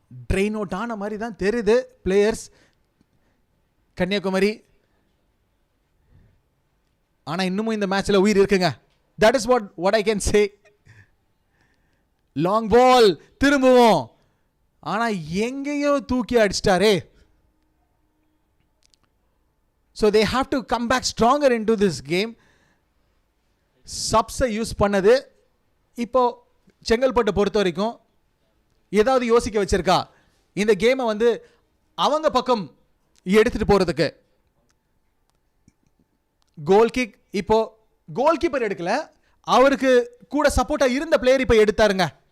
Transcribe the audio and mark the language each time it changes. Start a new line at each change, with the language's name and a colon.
Tamil: Train out ஆன மாதிரி தான் தெரியுது பிளேயர்ஸ் கன்னியாகுமரி. ஆனால் இன்னமும் இந்த மேட்ச்சில் உயிர் இருக்குங்க.
English: That is what I can say.
Tamil: Long பால் திரும்பவும், ஆனால் எங்கேயோ தூக்கி அடிச்சிட்டாரே.
English: So they have to come back stronger into this game.
Tamil: சப்ஸை use பண்ணது இப்போ செங்கல்பட்டை பொறுத்த வரைக்கும் ஏதாவது யோசிக்க வச்சிருக்கா இந்த கேமை வந்து அவங்க பக்கம் எடுத்துட்டு போறதுக்கு. கோல் கிக் இப்போ கோல் கீப்பர் எடுக்கல, அவருக்கு கூட சப்போர்ட்டா இருந்த பிளேயர் இப்போ எடுத்தாருங்க.